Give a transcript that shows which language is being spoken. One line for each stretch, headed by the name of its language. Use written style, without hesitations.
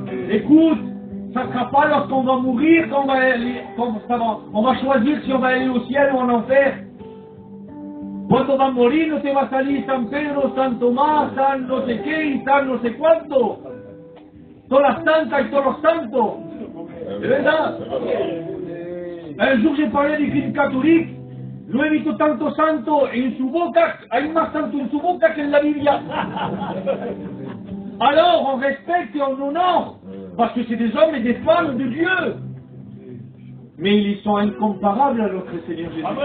French: Écoute, ça ne sera pas lorsqu'on va mourir qu'on on va choisir si on va aller au ciel ou en enfer.
Spanish: Cuando va a morir no te va a salir San Pedro, San Tomás, San no sé qué y San no sé cuánto. Todas las santas y todos los santos.
French: C'est vrai ça? Un jour j'ai parlé des films catholiques
Spanish: Yo he visto tanto santo en su boca, hay más santo en su boca que en la Biblia.
French: Alors on respecte et on honore, parce que c'est des hommes et des femmes de Dieu. Mais ils sont incomparables à notre Seigneur Jésus.